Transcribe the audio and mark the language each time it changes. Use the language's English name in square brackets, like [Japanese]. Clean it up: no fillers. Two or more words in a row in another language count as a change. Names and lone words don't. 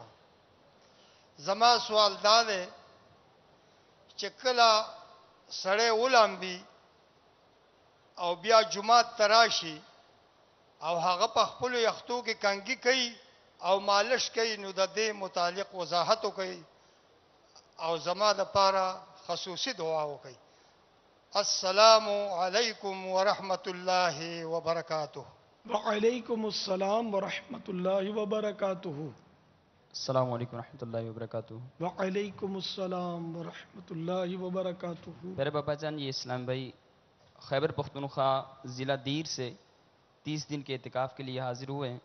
[Pashto] زما سوال دا دی چې کله سړی ولامبي او بیا جمعات ته راشي او هغه په خپلو یختو کې کنګي کوي او مالش کوي، نو د دې متعلق وضاحت وکړي او زما دپاره خصوصي دعا وکړي. [Arabic] السلام علیکم ورحمۃ اللہ وبرکاتہ. وعلیکم السلام ورحمۃ اللہ وبرکاتہ. السلام علیکم ورحمۃ اللہ وبرکاتہ. وعلیکم السلام ورحمۃ اللہ وبرکاتہ. [Urdu] میرے پاپا جان یہ اسلام بھائی خیبر پختونخوا ضلع دیر سے 30 دن کے اعتکاف کے لیے حاضر ہوئے ہیں.